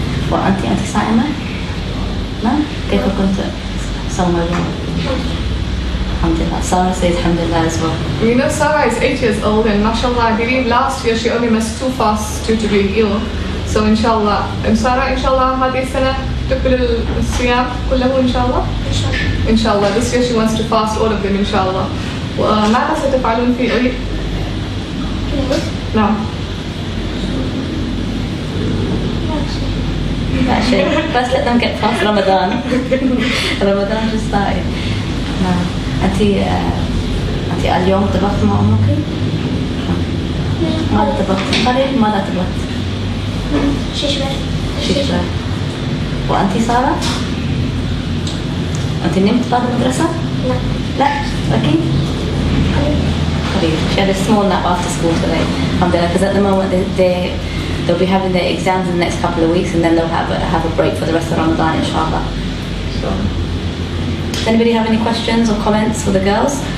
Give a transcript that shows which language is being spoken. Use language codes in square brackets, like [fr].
[ar] وأنت صائمة؟ نعم؟ كيف كنت صوم اليوم؟ Alhamdulillah. [en] Sarah says Alhamdulillah as well. You know, Sarah is 8 years old, and mashallah, I believe last year she only missed 2 fasts due to being ill. So inshallah, and [ar] Sarah inshallah هذه السنة تكمل الصيام كله inshallah. [en] Inshallah, this year she wants to fast all of them inshallah. [ar] وماذا ستفعلون في العيد؟ نعم. [en] Actually, first let them get past Ramadan. Ramadan just started. [ar] نعم. أنت اليوم طبخت مع أمك؟ ماذا طبخت؟ قليل ماذا طبخت؟ شيشبر. وأنت سارة؟ أنت نمت بعد المدرسة؟ لا أكيد؟ قليل. [en] She had a small nap after school today. Alhamdulillah, because at the moment they'll be having their exams in the next couple of weeks, and then they'll have a break for the rest of Ramadan, inshallah. So, does anybody have any questions or comments for the girls?